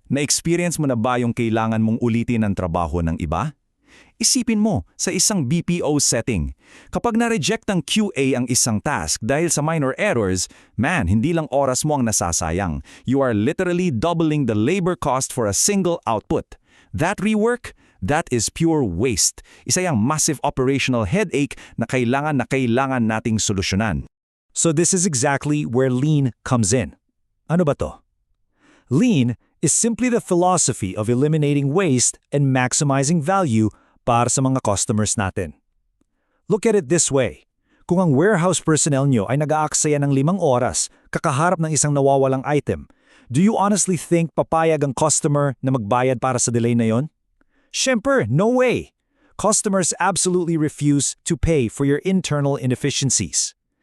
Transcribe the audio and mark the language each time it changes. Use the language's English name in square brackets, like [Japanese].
[Filipino] Na-experience mo na ba yung kailangan mong ulitin ang trabaho ng iba? Isipin mo, sa isang BPO setting, kapag na-reject ng QA ang isang task dahil sa minor errors, man, hindi lang oras mo ang nasasayang. [English] You are literally doubling the labor cost for a single output. That rework? That is pure waste. [Filipino] Isa yung [English] massive operational headache [Filipino] na kailangan nating solusyonan. [English] So this is exactly where lean comes in. [Filipino] Ano ba to? [English] Lean is simply the philosophy of eliminating waste and maximizing value [Filipino] para sa mga customers natin. [English] Look at it this way. [Filipino] Kung ang warehouse personnel nyo ay nag-aaksaya ng 5 oras kakaharap ng isang nawawalang item, [English] do you honestly think [Filipino] papayag ang customer na magbayad para sa delay na yon? [English] Siyempre, no way! Customers absolutely refuse to pay for your internal inefficiencies.